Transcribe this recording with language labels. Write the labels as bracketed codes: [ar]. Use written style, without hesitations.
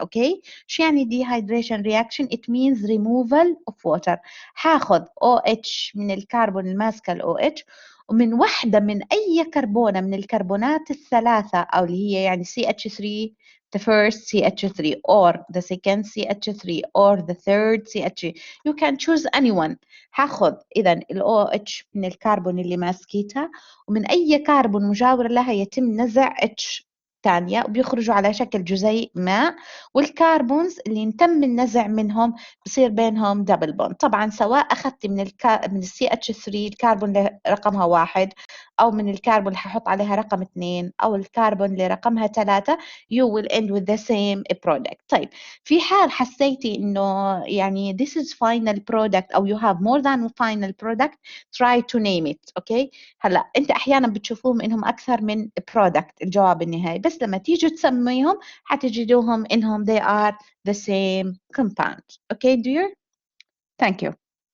[ar] اوكي شو يعني dehydration reaction? [en] it means removal of water. [ar] هاخذ OH من الكربون الماسكه ال OH ومن وحده من اي كربونه من الكربونات الثلاثه او اللي هي يعني [en] CH3 the first CH3 or the second CH3 or the third CH3 you can choose anyone. [ar] هاخذ إذا ال OH من الكربون اللي ماسكيتها ومن أي كربون مجاور لها يتم نزع H الثانية وبيخرجوا على شكل جزيء ماء، والكربونز اللي تم النزع منهم بصير بينهم دبل بوند. طبعا سواء أخذت من من CH3 الكربون اللي رقمها 1 أو من الكربون اللي ححط عليها رقم 2 أو الكربون اللي رقمها 3 [en] you will end with the same product. [ar] طيب في حال حسيتي إنه يعني [en] this is final product أو you have more than final product try to name it. [ar] أوكي هلا أنت أحيانا بتشوفوهم إنهم أكثر من product الجواب النهائي، بس لما تيجوا تسميهم حتجدوهم إنهم [en] they are the same compound. Okay dear? Thank you.